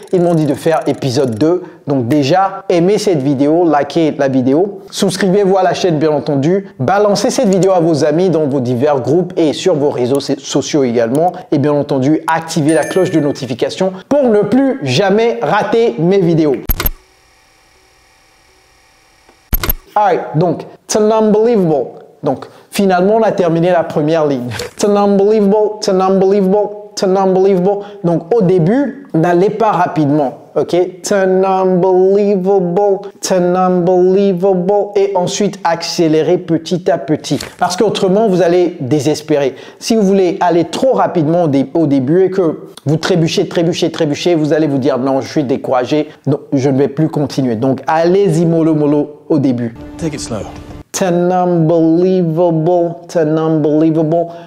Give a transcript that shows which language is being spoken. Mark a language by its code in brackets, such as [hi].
[fr] Ils m'ont dit de faire épisode 2. Donc déjà, aimez cette vidéo, likez la vidéo, souscrivez-vous à la chaîne bien entendu, balancez cette vidéo à vos amis dans vos divers groupes et sur vos réseaux sociaux également. Et bien entendu, activez la cloche de notification pour ne plus jamais rater mes vidéos. [en] Alright, donc, it's an unbelievable. [fr] Donc, finalement, on a terminé la première ligne. [en] It's an unbelievable, it's an unbelievable, it's an unbelievable. [fr] Donc, au début, n'allez pas rapidement, ok? [en] It's an unbelievable, it's an unbelievable. [fr] Et ensuite, accélérez petit à petit. Parce qu'autrement, vous allez désespérer. Si vous voulez aller trop rapidement au début et que vous trébuchez, vous allez vous dire, non, je suis découragé, non, je ne vais plus continuer. Donc, allez-y mollo au début. [en] Take it slow. It's an unbelievable, it's an unbelievable.